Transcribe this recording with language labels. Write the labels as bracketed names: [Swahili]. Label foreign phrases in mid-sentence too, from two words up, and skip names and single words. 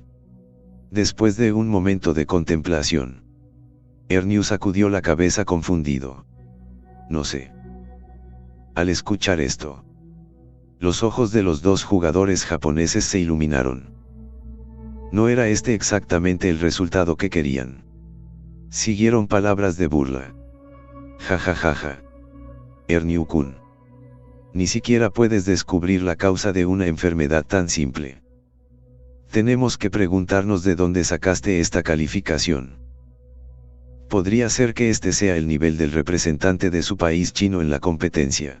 [Spanish] Después de un momento de contemplación, Ernyu sacudió la cabeza confundido. No sé. Al escuchar esto, los ojos de los dos jugadores japoneses se iluminaron. No era este exactamente el resultado que querían. Siguieron palabras de burla. Ja ja ja ja. Ernyu-kun. Ni siquiera puedes descubrir la causa de una enfermedad tan simple. Tenemos que preguntarnos de dónde sacaste esta calificación. Podría ser que este sea el nivel del representante de su país chino en la competencia.